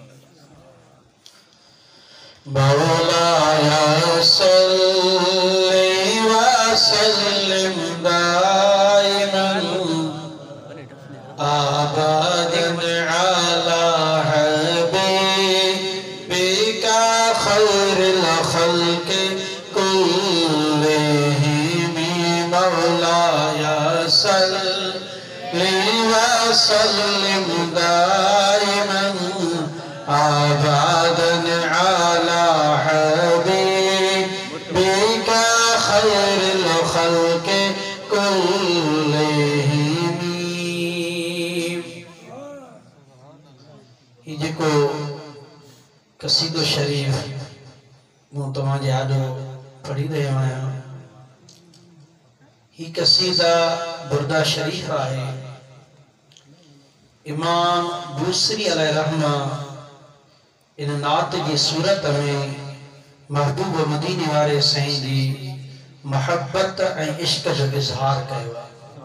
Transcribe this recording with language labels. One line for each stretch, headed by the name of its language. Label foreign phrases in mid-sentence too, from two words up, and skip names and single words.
Arabic: مولاي صل وسلم دائما أبدا على حبيبك خير الخلق كلهم. مولاي صل وسلم دائما أبدا على حبيبك خير الخلق كلهم.
Sindhi: ही जेको कसीदो शरीफ मूं तव्हांजे आॾो पढ़ी रहियो आहियां, ही कसीदा बुर्दा शरीफ आहे। इमाम बूसरी अलैहिर्रहमा इन नात जी सूरत में महबूब मदीने वारे साईं जी मोहब्बत ऐं इश्क जो इज़हार कयो आहे।